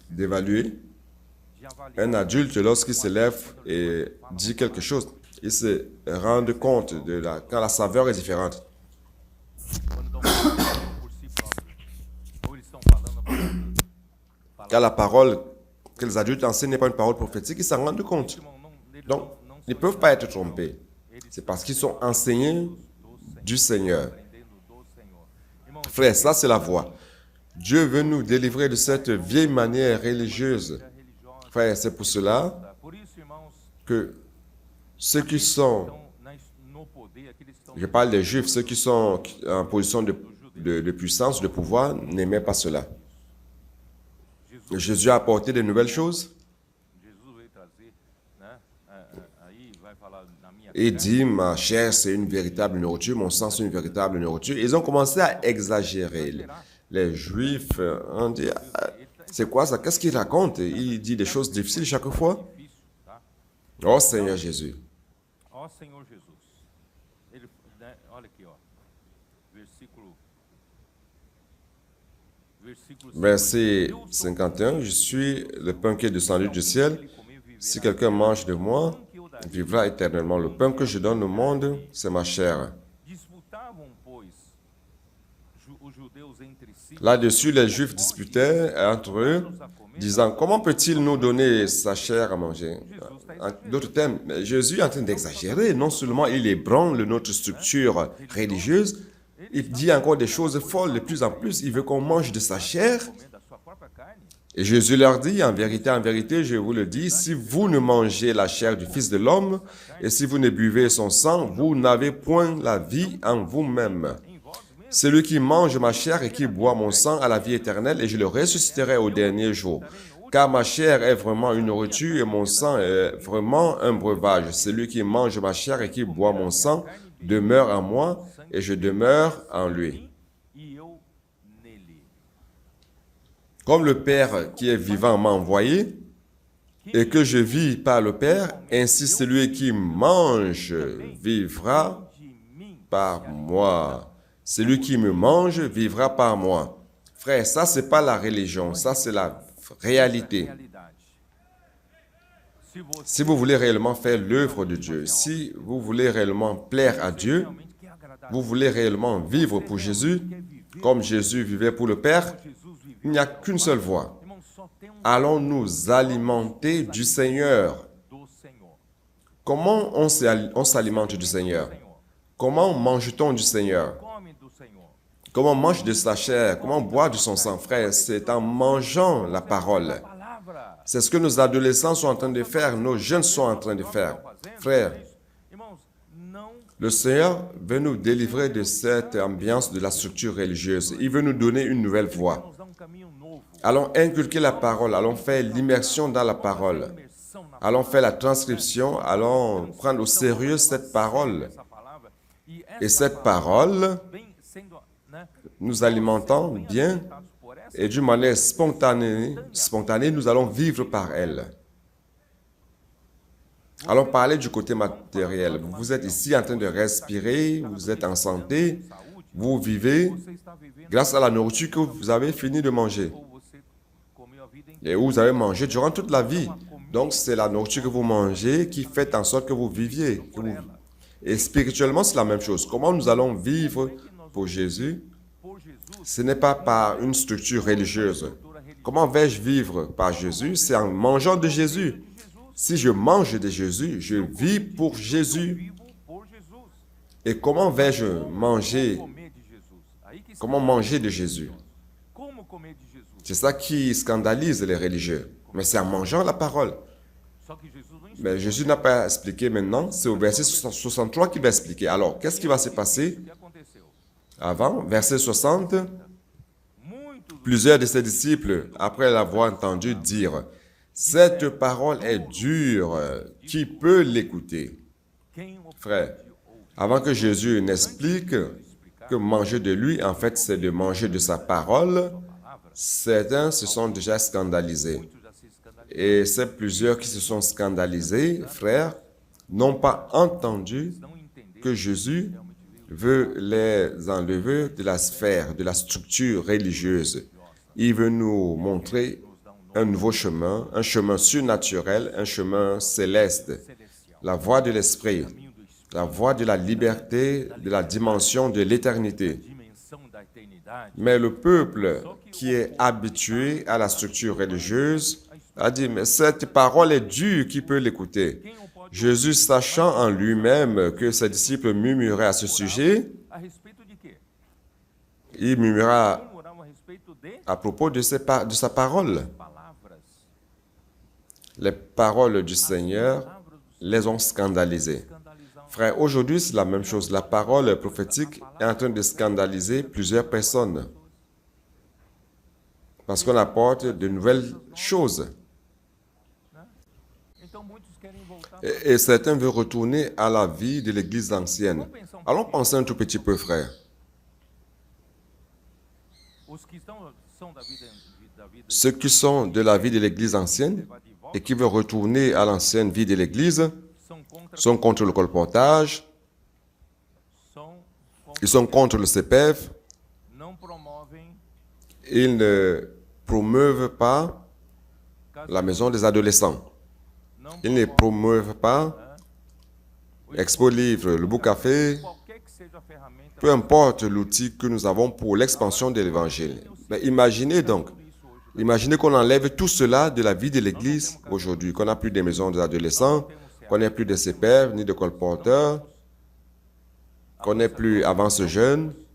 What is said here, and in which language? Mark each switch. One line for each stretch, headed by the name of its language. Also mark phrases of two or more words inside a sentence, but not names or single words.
French: d'évaluer
Portuguese: de avaliar
French: un adulte lorsqu'il se lève et dit quelque chose. Ils se rendent compte de quand la saveur est différente.
Portuguese: quando estão falando por si próprios. Ou eles estão falando
French: Quand la parole que les adultes enseignent n'est pas une parole prophétique, ils s'en rendent compte.
Portuguese: irmão, eles
French: Donc,
Portuguese: não
French: ils ne peuvent pas être trompés. C'est parce qu'ils sont enseignés du Seigneur.
Portuguese: aprendendo do Senhor. Irmão,
French: Frère, ça c'est la voie. Dieu veut nous délivrer de cette vieille manière religieuse.
Portuguese: a religiosa.
French: Frère, c'est pour cela
Portuguese: Por isso, irmãos,
French: que ceux qui sont,
Portuguese: estão no poder, aqueles que estão
French: je parle des Juifs, ceux qui sont en position de puissance, de pouvoir, n'aimaient pas cela. Jésus a apporté de nouvelles choses.
Portuguese: Jesus veio trazer, né? Aí vai falar na minha
French: Et dit, ma chair, c'est une véritable nourriture, mon sang, c'est une véritable nourriture. Ils ont commencé à exagérer. Les Juifs ont dit, ah, c'est quoi ça? Qu'est-ce qu'il raconte? Il dit des choses difficiles chaque fois.
Portuguese: difícil, tá?
French: Oh Seigneur Jésus.
Portuguese: Ó Senhor Jesus. Ele, né, olha aqui, ó.
French: Verset 51, je suis le pain qui est descendu du ciel. Si quelqu'un mange de moi, il vivra éternellement. Le pain que je donne au monde, c'est ma chair.
Portuguese: Disputavam, pois, os judeus entre si,
French: Là-dessus, les Juifs disputaient entre eux, disant, comment peut-il nous donner sa chair à manger? En d'autres termes, Jésus est en train d'exagérer. Non seulement il ébranle notre structure religieuse, il dit encore des choses folles de plus en plus. Il veut qu'on mange de sa chair.
Portuguese: comendo da sua própria carne.
French: Et Jésus leur dit, en vérité, je vous le dis, si vous ne mangez la chair du Fils de l'homme et si vous ne buvez son sang, vous n'avez point la vie en vous-même. Celui qui mange ma chair et qui boit mon sang a la vie éternelle et je le ressusciterai au dernier jour. Car ma chair est vraiment une nourriture et mon sang est vraiment un breuvage. Celui qui mange ma chair et qui boit mon sang demeure en moi et je demeure en lui.
Portuguese: E eu nele.
French: Comme le Père qui est vivant m'a envoyé et que je vis par le Père, ainsi celui qui mange vivra
Portuguese: De mim,
French: par moi. Celui qui me mange vivra par moi. Frère, ça, c'est pas la religion, ça, c'est la réalité.
Portuguese: realidade. Se você
French: Si vous voulez réellement faire l'œuvre de Dieu, si vous voulez réellement plaire à Dieu,
Portuguese: realmente quer agradar
French: vous voulez réellement vivre pour Jésus, comme Jésus vivait pour le Père,
Portuguese: Jesus viveu,
French: il n'y a qu'une seule voie.
Portuguese: irmão, só tem
French: Allons nous alimenter du Seigneur.
Portuguese: do Senhor.
French: Comment on s'alimente du Seigneur? Comment mange-t-on du Seigneur?
Portuguese: Come do Senhor.
French: Comment on mange de sa chair? Comment on boit de son sang? Frère, c'est en mangeant la parole.
Portuguese: Palavra.
French: C'est ce que nos adolescents sont en train de faire, nos jeunes sont en train de faire. Frère,
Portuguese: Irmãos, não
French: le Seigneur veut nous délivrer de cette ambiance de la structure religieuse. Il veut nous donner une nouvelle voie.
Portuguese: nos dá caminho novo.
French: Allons inculquer la parole, allons faire l'immersion dans la parole.
Portuguese: Imersão na
French: Allons faire la transcription, allons prendre au sérieux cette parole.
Portuguese: essa palavra. E
French: Et
Portuguese: essa
French: cette parole,
Portuguese: vem sendo, né,
French: nous alimentons bien
Portuguese: alimentados por essa
French: et d'une manière spontanée, nous allons vivre par elle. Allons parler du côté matériel. Vous êtes ici en train de respirer, vous êtes en santé, vous vivez
Portuguese: você está vivendo
French: grâce à la nourriture que vous avez fini de manger
Portuguese: ou você comeu a vida inteira.
French: et où vous avez mangé durant toute la vie. Donc, c'est la nourriture que vous mangez qui fait en sorte que vous viviez. Et spirituellement, c'est la même chose. Comment nous allons vivre pour Jésus?
Portuguese: Por Jesus,
French: Ce n'est pas par une structure religieuse. Comment vais-je vivre par Jésus? C'est en mangeant de Jésus. Si je mange de Jésus, je vis pour Jésus.
Portuguese: vivo por Jesus.
French: Et comment vais-je manger?
Portuguese: Comer de Jesus. Aí que está.
French: Comment manger de Jésus?
Portuguese: Como comer de Jesus?
French: C'est ça qui scandalise les religieux. Mais c'est en mangeant la parole.
Portuguese: Só que Jesus não ensina
French: Mais Jésus n'a pas expliqué maintenant. C'est au verset 63 qu'il va expliquer. Alors, qu'est-ce qui va se passer
Portuguese: o que aconteceu.
French: avant? Verset 60.
Portuguese: Muitos
French: Plusieurs de ses disciples, après l'avoir entendu dire, « Cette parole est dure, qui peut l'écouter ?»
Portuguese: quem o
French: Frère, avant que Jésus n'explique que manger de lui, en fait, c'est de manger de sa parole, certains se sont déjà scandalisés.
Portuguese: muitos já se escandalizam.
French: Et ces plusieurs qui se sont scandalisés, frères, n'ont pas entendu
Portuguese: Não entenderam
French: que Jésus
Portuguese: realmente veio.
French: veut les enlever de la sphère, de la structure religieuse. Il veut nous montrer un nouveau chemin, un chemin surnaturel, un chemin céleste,
Portuguese: Celestial.
French: la voie de l'esprit,
Portuguese: Caminho do Espírito.
French: la voie de la liberté, de la dimension de l'éternité.
Portuguese: Dimensão da eternidade.
French: Mais le peuple qui est habitué à la structure religieuse a dit, mais cette parole est dure, qui peut l'écouter?
Portuguese: Quem o pode
French: Jésus, sachant en lui-même que ses disciples murmuraient à ce sujet,
Portuguese: a respeito de quê?
French: il murmura
Portuguese: Murmuravam a respeito de
French: à propos de sa parole.
Portuguese: palavras.
French: Les paroles du Seigneur
Portuguese: Palavras do
French: les ont scandalisés.
Portuguese: escandalizam.
French: Frère, aujourd'hui, c'est la même chose. La parole prophétique est en train de scandaliser plusieurs personnes. Parce qu'on apporte de nouvelles choses.
Portuguese: Então muitos querem voltar.
French: Et certains veulent retourner à la vie de l'Église ancienne. Allons penser un tout petit peu, frère.
Portuguese: Os que são da vida
French: Ceux qui sont de la vie de l'Église ancienne
Portuguese: levar de volta
French: et qui veulent retourner à l'ancienne vie de l'Église
Portuguese: são contra,
French: sont contre le colportage,
Portuguese: são contra,
French: ils sont contre le CPF,
Portuguese: não promovem
French: Ils ne promeuvent pas la maison des adolescents.
Portuguese: não
French: Ils ne promeuvent pas Expo Livre, le Book Café,
Portuguese: qualquer que seja a ferramenta.
French: peu importe l'outil que nous avons pour l'expansion de l'Évangile. Mais imaginez donc, imaginez qu'on enlève tout cela de la vie de l'Église aujourd'hui, qu'on n'a plus des maisons des adolescents, qu'on n'ait plus de CPF ni de colporteurs, qu'on n'ait plus avance jeune,